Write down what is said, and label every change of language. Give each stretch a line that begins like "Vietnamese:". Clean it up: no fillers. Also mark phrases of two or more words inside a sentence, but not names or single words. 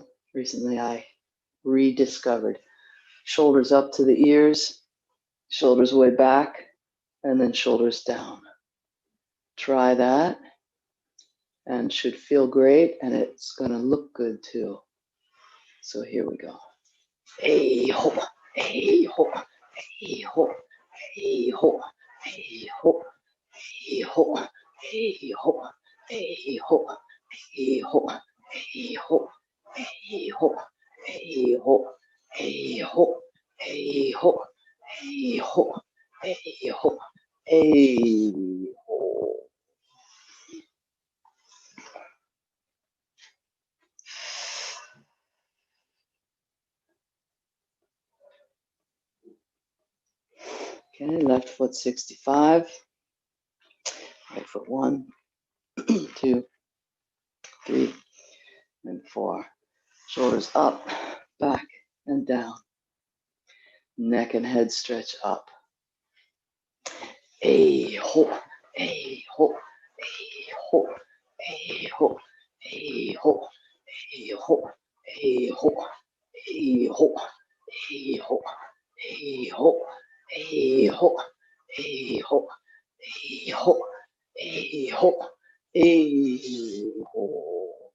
English: Recently I rediscovered shoulders up to the ears, shoulders way back, and then shoulders down. Try that and should feel great, and it's going to look good too. So here we go. Hey ho, hey ho, hey ho, hey ho, hey ho, hey ho, hey ho, hey ho, hey ho, hey ho, hey ho, hey ho, hey ho, hey ho, hey ho, hey ho, hey ho. Okay, left foot 65. Right foot 1, 2, 3, and 4. Shoulders up, back, and down. Neck and head stretch up. Hey ho, hey ho, hey ho, hey ho, hey ho, hey ho, hey ho, hey ho, hey ho, hey ho, hey ho, hey ho, hey ho, hey ho, hey ho.